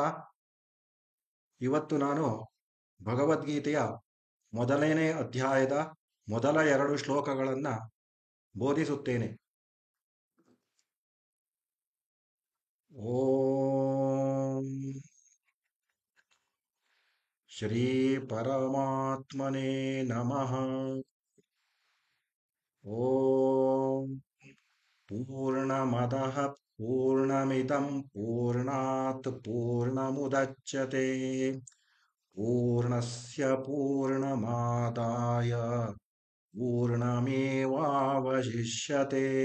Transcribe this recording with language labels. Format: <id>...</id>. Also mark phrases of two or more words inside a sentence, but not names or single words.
<kn>ಇವತ್ತು ನಾನು ಭಗವದ್ಗೀತೆಯ ಮೊದಲನೇ ಅಧ್ಯಾಯದ ಮೊದಲ 2 ಶ್ಲೋಕಗಳನ್ನು ಬೋಧಿಸುತ್ತೇನೆ.</kn> <sa>ಓಂ ಶ್ರೀ ಪರಮಾತ್ಮನೇ ನಮಃ. ಓಂ ಪೂರ್ಣಮದಃ ಪೂರ್ಣಮಿದಂ ಪೂರ್ಣಾತ್ ಪೂರ್ಣಮುದಚ್ಯತೆ ಪೂರ್ಣಸ್ಯ ಪೂರ್ಣಮಾದಾಯ पूर्णमेवावशिष्यते.</sa>